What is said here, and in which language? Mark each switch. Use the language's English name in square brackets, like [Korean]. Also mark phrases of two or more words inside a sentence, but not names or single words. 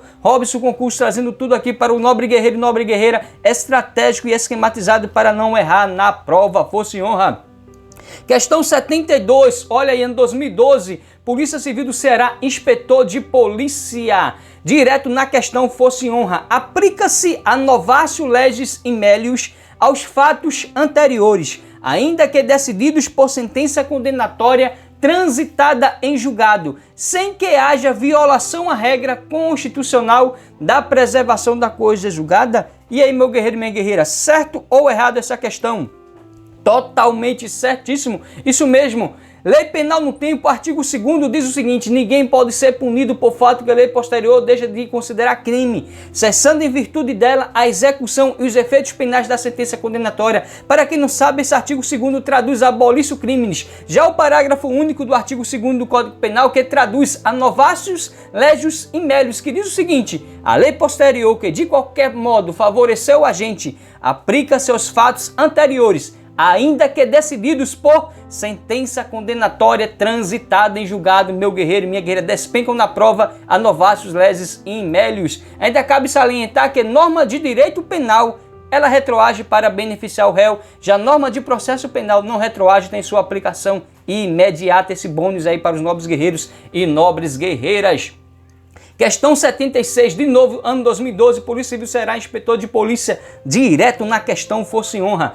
[Portuguese] Robson Concursos trazendo tudo aqui para o nobre guerreiro e nobre guerreira, estratégico e esquematizado para não errar na prova. Força e honra. Questão 72, olha aí, ano 2012, Polícia Civil do Ceará, inspetor de polícia, direto na questão Força e honra. Aplica-se a [Latin] novatio legis in melius [Portuguese] aos fatos anteriores, ainda que decididos por sentença condenatória transitada em julgado, sem que haja violação à regra constitucional da preservação da coisa julgada. E aí, meu guerreiro e minha guerreira, certo ou errado essa questão? Totalmente certíssimo, isso mesmo. Lei Penal no tempo, artigo 2º diz o seguinte: ninguém pode ser punido por fato que a lei posterior deixa de considerar crime, cessando em virtude dela a execução e os efeitos penais da sentença condenatória. Para quem não sabe, esse artigo 2º traduz [Latin] abolicio criminis. [Portuguese] Já o parágrafo único do artigo 2º do Código Penal, que traduz a [Latin] novatio legis in melius, [Portuguese] que diz o seguinte: a lei posterior que de qualquer modo favoreceu o agente aplica-se aos fatos anteriores, ainda que decididos por sentença condenatória transitada em julgado. Meu guerreiro e minha guerreira, despencam na prova a [Latin] novatio legis in melius. [Portuguese] Ainda cabe salientar que norma de direito penal, ela retroage para beneficiar o réu. Já a norma de processo penal não retroage, tem sua aplicação imediata. Esse bônus aí para os nobres guerreiros e nobres guerreiras. Questão 76, de novo, ano 2012, Polícia Civil será inspetor de polícia direto na questão Força e Honra.